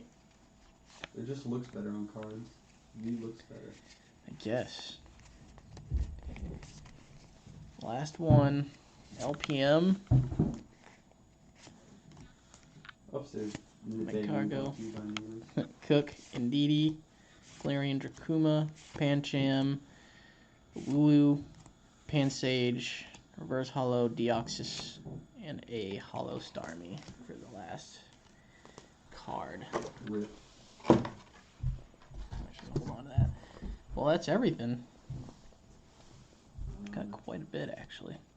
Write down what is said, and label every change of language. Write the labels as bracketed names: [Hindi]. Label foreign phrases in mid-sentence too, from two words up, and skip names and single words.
[English] It just looks better on cards. V looks better. I guess. Last one. LPM. Upstairs. Cargo. Cook. Indeedee. Galarian Dracuma. Pancham. Wooloo. Pansage. Reverse Hollow Deoxys. And a Hollow Starmie for the last card. Rip. Actually, hold on to that. Well, that's everything. Got quite a bit, actually.